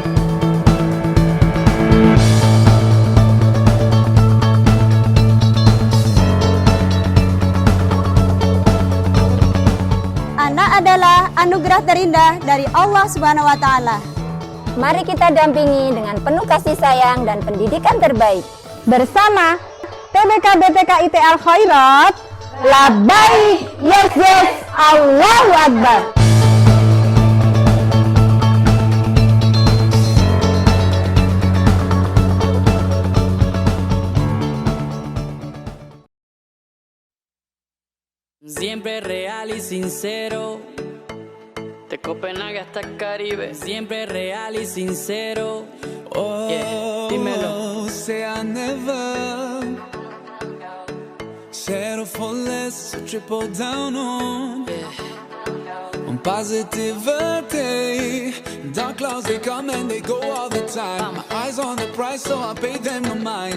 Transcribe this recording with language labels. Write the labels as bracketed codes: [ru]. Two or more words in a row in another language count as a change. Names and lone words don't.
[id] Anak adalah anugerah terindah dari [ar] الله سبحانه وتعالى. [id] Mari kita dampingi dengan penuh kasih sayang dan pendidikan terbaik. Bersama TPKB TKIT Al Khairat, Labbaik, [en] yes yes, [ar] الله أكبر. [es] Siempre real y sincero, de Copenhague hasta el Caribe. Siempre real y sincero. [en] Oh, yeah. [es] Dímelo. [en] Say I never settle for less, triple down on positivity. Dark clouds, they come and they go all the time. My eyes on the prize, so I pay them no mind.